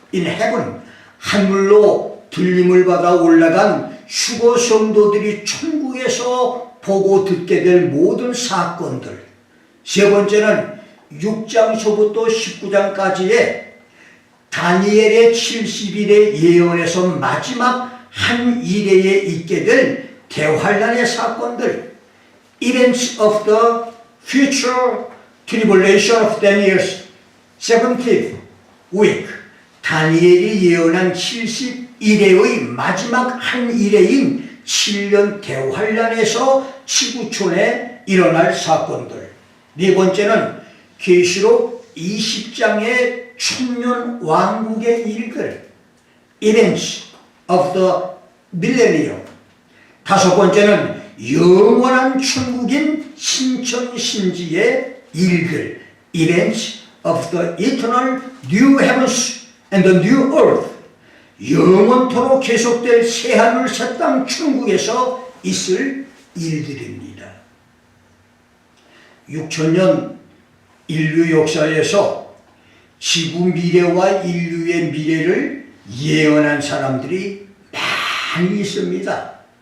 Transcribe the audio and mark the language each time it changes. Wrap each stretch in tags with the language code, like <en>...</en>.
<en>in heaven,</en> <ko>하늘로 들림을 받아 올라간 휴거 성도들이 천국에서 보고 듣게 될 모든 사건들. 세 번째는 6장서부터 19장까지의 다니엘의 70일의 예언에서 마지막 한 일회에 있게 될 대환란의 사건들.</ko> <en>Events of the future tribulation of Daniel's 70th week.</en> <ko>다니엘이 예언한 71회의 마지막 한 일회인 7년 대환란에서 지구촌에 일어날 사건들. 네 번째는 계시록 20장의 천년 왕국의 일들.</ko> <en>Events of the millennium.</en> <ko>다섯 번째는 영원한 천국인 신천신지의 일들.</ko> <en>Events of the eternal new heavens and the new earth.</en> <ko>영원토록 계속될 새하늘 새 땅 천국에서 있을 일들입니다. 6천년 인류 역사에서 지구 미래와 인류의 미래를 예언한 사람들이 많이 있습니다.</ko>